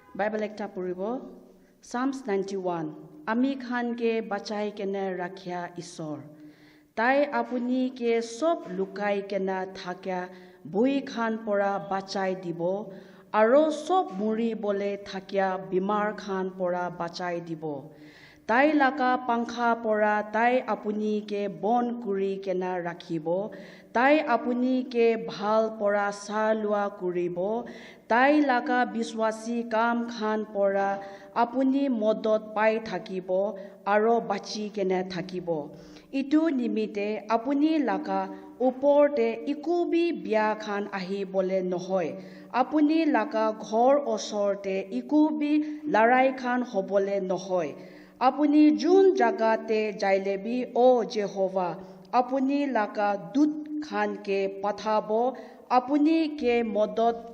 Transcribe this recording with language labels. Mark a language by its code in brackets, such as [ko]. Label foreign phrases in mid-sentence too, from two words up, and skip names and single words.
[nag] Bible ekta puribo Psalms 91 Ami khan ke bachai kena rakhya Isor Tai apuni ke sob lukai kena thakya bui khan pora bachai dibo aro sob muri bole thakya bimar khan pora bachai dibo Tai laka pankha pora tai apuni ke bon kuri kena rakhibo Tai apuni ke bhal pora salua kuribo Tai laka biswasi kam khan pora apuni modot pai thakibo aro bachi kena thakibo Itu nimite apuni laka uporte ikubi bia khan ahi bole nohoy apuni laka ghor osorte ikubi larai khan hobole nohoy Apuni jun jagate jailebi o Jehovah apuni laka dut khan ke pathabo apuni ke modot